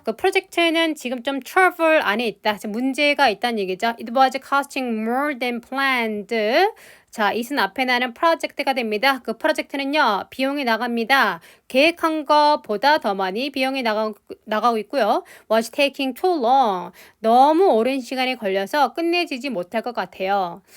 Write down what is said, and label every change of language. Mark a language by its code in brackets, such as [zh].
[ko] 그 프로젝트는 지금 좀 trouble 안에 있다. 문제가 있다는 얘기죠. [en] It was costing more than planned. [ko] 자, it은 앞에 나는 프로젝트가 됩니다. 그 프로젝트는요, 비용이 나갑니다. 계획한 것보다 더 많이 비용이 나가고 있고요. [en] Was taking too long. [ko] 너무 오랜 시간이 걸려서 끝내지지 못할 것 같아요.